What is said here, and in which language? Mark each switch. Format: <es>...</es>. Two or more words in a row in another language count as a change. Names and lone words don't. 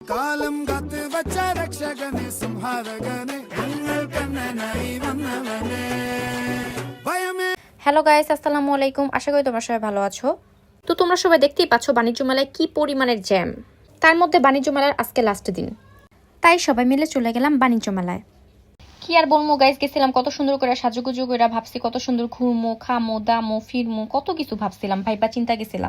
<ml>കാലം കാത്ത് വച്ച രക്ഷകനെ സംഹാരകനെ ഞങ്ങൾ കണ്ണനായി വന്നവനെ ഭയമേ।</ml> <en>hello guys,</en> <bn>আসসালামু আলাইকুম। আশা করি তোমরা সবাই ভালো আছো। তো তোমরা সবাই দেখতেই পাচ্ছ বাণিজ্য মেলায় কি পরিমাণের জ্যাম। তার মধ্যে বাণিজ্য মেলার আজকে লাস্ট দিন, তাই সবাই মিলে চলে গেলাম বাণিজ্য মেলায়। কি আর বলবো গাইস, গেছিলাম কত সুন্দর করে সাজুগুজু করে, ভাবছি কত সুন্দর ঘুরমো, খামো, দামো, ফিরমো, কত কিছু ভাবছিলাম, ভাইবা চিন্তা গেছিলাম।</bn>